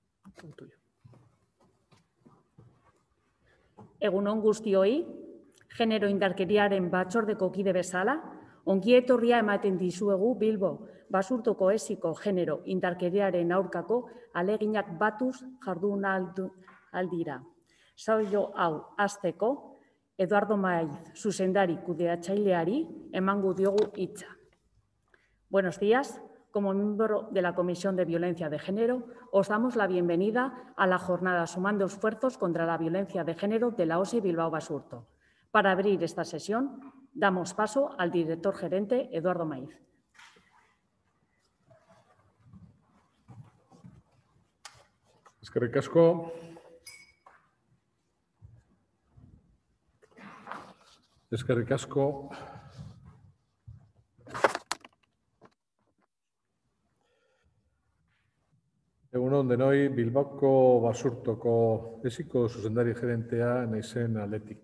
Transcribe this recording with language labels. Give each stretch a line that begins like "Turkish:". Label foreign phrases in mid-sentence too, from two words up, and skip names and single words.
Basque: Egun on guztioi, genero indarkeriaren batzordeko kide bezala, ongi etorria ematen dizuegu Bilbo Basurtoko esiko genero indarkeriaren aurkako aleginak batuz jardunaldira. Saio hau hasteko, Eduardo Maiz, zuzendari kudeatzaileari, emango diogu hitza.
Spanish: Buenos días. Como miembro de la Comisión de Violencia de Género, os damos la bienvenida a la jornada Sumando Esfuerzos contra la Violencia de Género de la OSI Bilbao Basurto. Para abrir esta sesión, damos paso al director gerente Eduardo Maiz.
Basque: Eskerrik asko. Eskerrik asko. Egun on denoi, Bilboko Basurtoko esiko zuzendari gerentea naizen aldetik.